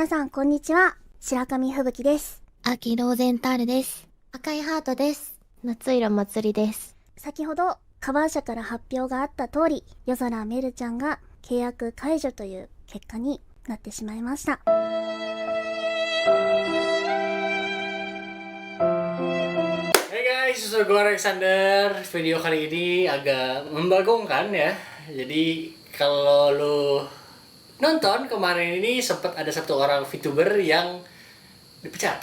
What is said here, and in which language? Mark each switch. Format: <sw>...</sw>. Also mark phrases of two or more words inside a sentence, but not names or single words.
<ja>皆さんこんにちは。白神吹雪です。秋ローゼンタールです。赤いハートです。夏色まつりです。先ほどカバー社から発表があった通り、夜空めるちゃんが契約解除という結果になってしまいました。</ja> <en>Hey guys,</en> <id>susul gue Alexander. Video kali ini agak membagongkan ya. Jadi kalau lu nonton kemarin ini sempat ada satu orang VTuber yang dipecat.</id>